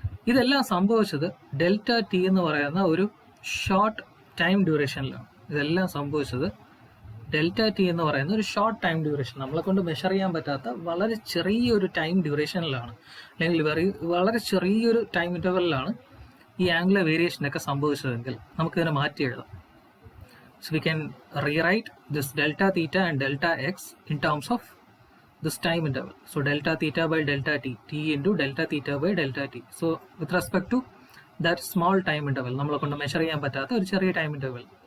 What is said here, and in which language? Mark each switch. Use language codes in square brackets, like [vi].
[ml] ഇതെല്ലാം സംഭവിച്ചത് delta T എന്ന് പറയുന്ന ഒരു ഷോർട്ട് ടൈം ഡ്യൂറേഷനിലാണ്. ഇതെല്ലാം സംഭവിച്ചത് ഡെൽറ്റ ടി എന്ന് പറയുന്ന ഒരു ഷോർട്ട് ടൈം ഡ്യൂറേഷൻ, നമ്മളെ കൊണ്ട് മെഷർ ചെയ്യാൻ പറ്റാത്ത വളരെ ചെറിയൊരു ടൈം ഡ്യൂറേഷനിലാണ്, അല്ലെങ്കിൽ വളരെ ചെറിയൊരു ടൈം ഇന്റർവെല്ലിലാണ് ഈ ആംഗുലർ വേരിയേഷനൊക്കെ സംഭവിച്ചതെങ്കിൽ നമുക്കിതിനെ മാറ്റി എഴുതാം. [en] So we can rewrite this delta theta and delta x in terms of this time interval. So delta theta by delta t, t into delta theta by delta t. So with respect to that small time interval, [ml] നമ്മളെ കൊണ്ട് measure ചെയ്യാൻ പറ്റാത്ത ഒരു ചെറിയ time interval.